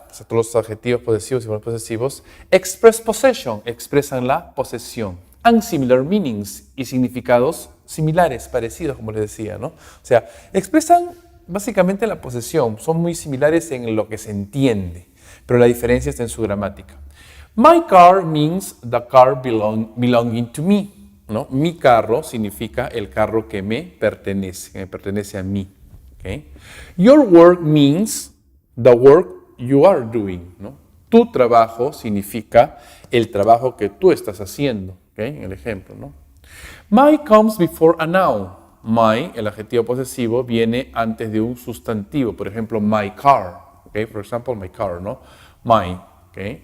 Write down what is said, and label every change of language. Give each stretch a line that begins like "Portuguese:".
Spanish: O sea, todos los adjetivos posesivos y no posesivos.
English: Express possession,
Spanish: expresan la posesión.
English: And similar meanings,
Spanish: y significados similares, parecidos, como les decía, ¿no? O sea, expresan básicamente la posesión, son muy similares en lo que se entiende, pero la diferencia está en su gramática.
English: My car means the car belonging to me, ¿no?
Spanish: Mi carro significa el carro que me pertenece a mí. ¿Okay?
English: Your work means the work you are doing, ¿no?
Spanish: Tu trabajo significa el trabajo que tú estás haciendo, ¿okay? En el ejemplo, ¿no?
English: My comes before a noun.
Spanish: My, el adjetivo posesivo, viene antes de un sustantivo. Por ejemplo,
English: my car. Okay? For example, my car, ¿no? My, okay?